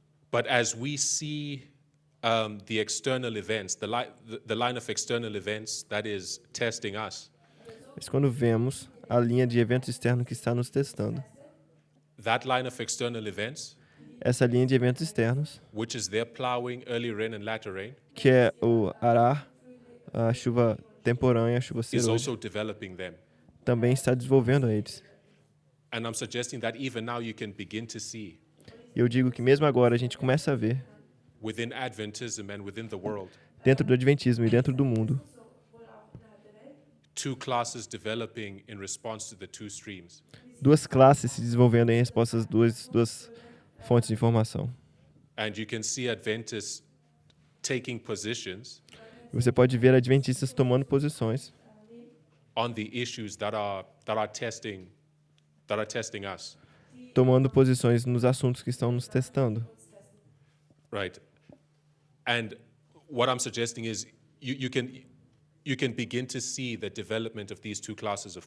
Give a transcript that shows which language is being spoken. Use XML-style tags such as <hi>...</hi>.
<en>But as we see the external events, the line of external events that is testing us,</en> <pt>Mas quando vemos a linha de eventos externos que está nos testando,</pt> <en>that line of external events,</en> <pt>essa linha de eventos externos,</pt> <en>which is their plowing, early rain and latter rain,</en> <pt>que é o arar, a chuva temporânea, a chuva</pt> <en>is</en> <pt>serôdia,</pt> <en>also developing them.</en> <pt>também está desenvolvendo eles.</pt> <en>And I'm suggesting that even now you can begin to see</en> <pt>E eu digo que mesmo agora a gente começa a ver,</pt> <en>within Adventism and within the world,</en> <pt>dentro do Adventismo e dentro do mundo,</pt> <en>two classes developing in response to the two streams.</en> <pt>duas classes se desenvolvendo em resposta às duas fontes de informação.</pt> <en>And you can see Adventists taking positions</en> <pt>E você pode ver adventistas tomando posições</pt> <en>on the issues that are testing us.</en> <pt>tomando posições nos assuntos que estão nos testando.</pt> <en>Right. And what I'm suggesting is you can begin to see the development of these two classes of</en>